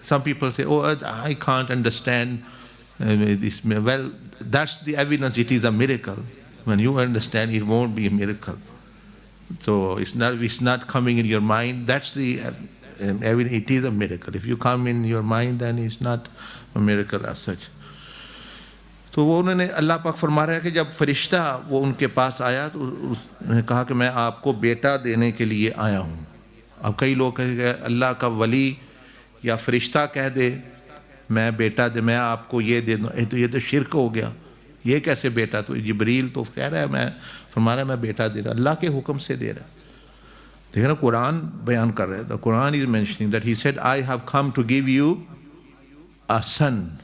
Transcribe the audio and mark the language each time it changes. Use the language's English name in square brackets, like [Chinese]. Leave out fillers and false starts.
[English] Some people say, oh, I can't understand this. Well, that's the evidence it is a miracle. When you understand, it won't be a miracle. So it's not coming in your mind. That's the evidence. It is a miracle. If you come in your mind, then it's not a miracle as such. [Urdu] تو وہ انہوں نے اللہ پاک فرما رہا ہے کہ جب فرشتہ وہ ان کے پاس آیا تو انہوں نے کہا کہ میں آپ کو بیٹا دینے کے لیے آیا ہوں. اب کئی لوگ کہیں کہ اللہ کا ولی یا فرشتہ کہہ دے میں بیٹا دے، میں آپ کو یہ دے دوں، یہ تو شرک ہو گیا. یہ کیسے بیٹا؟ تو جبریل تو کہہ رہا ہے میں فرما رہا ہے میں بیٹا دے رہا، اللہ کے حکم سے دے رہا. دیکھیں نا قرآن بیان کر رہا ہے. [English] The Quran is mentioning that he said I have come to give you a son.